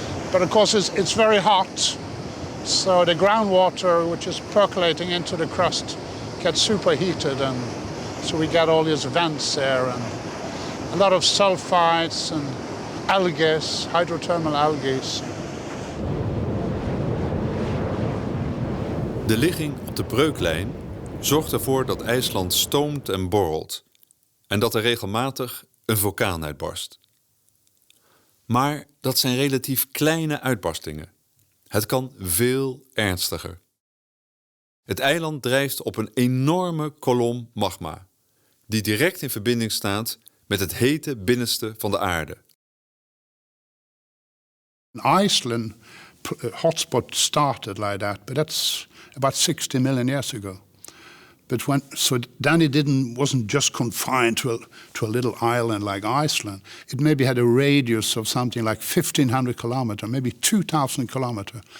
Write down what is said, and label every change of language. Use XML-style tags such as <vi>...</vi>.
<en>But of course, it's very hot. So the groundwater, which is percolating into the crust, gets superheated, and so we get all these vents there, and a lot of sulfides and algae, hydrothermal algae.</en> <nl>De ligging op de breuklijn zorgt ervoor dat IJsland stoomt en borrelt en dat er regelmatig een vulkaan uitbarst. Maar dat zijn relatief kleine uitbarstingen. Het kan veel ernstiger. Het eiland drijft op een enorme kolom magma, die direct in verbinding staat met het hete binnenste van de aarde.</nl> <en>Iceland hotspot started like that, but that's about 60 million years ago. But then it wasn't just confined to a little island like Iceland. It maybe had a radius of something like 1,500 kilometers, maybe 2,000 kilometers.</en>